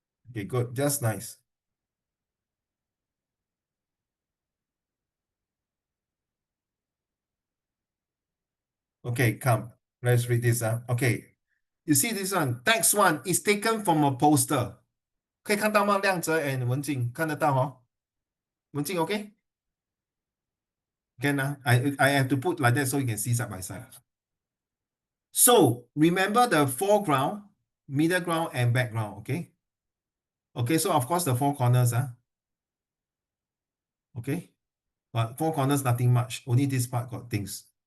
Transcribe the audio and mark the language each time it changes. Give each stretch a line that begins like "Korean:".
English: Okay, good, just nice. Okay, come, let's read this. Okay, you see this one, text one is taken from a poster.
Chinese: 可以看到吗？亮哲 and 文静看得到哦。
English: 文静 OK? Can I have to put like that so you can see side by side. So remember the foreground, middle ground, and background. Okay. Okay. So of course the four corners. Okay. But four corners nothing much. Only this part got things.